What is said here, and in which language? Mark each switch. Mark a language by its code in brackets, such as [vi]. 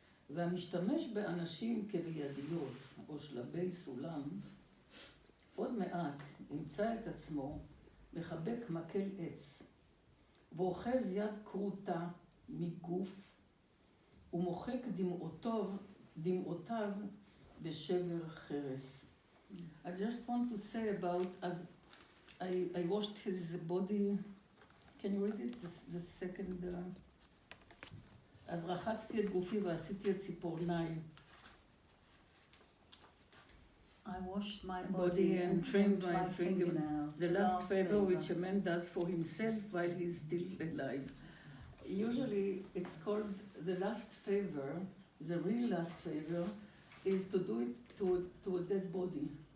[he] והמשתמש באנשים כבידיות או שלבי סולם, עוד מעט ימצא את עצמו מחבק מקל עץ, ואוחז יד קרוטה מגוף, ומוחק דמעותיו בשבר חרס. [en] I just want to say about, as I washed his body, can you read it? The second, [he] אז רחצתי את גופי ועשיתי את ציפורניי. [en] I washed my body and trimmed my fingernails. The last favor which a man does for himself while he is still alive. usually it's called the last favor. The real last favor is to do it to a dead body.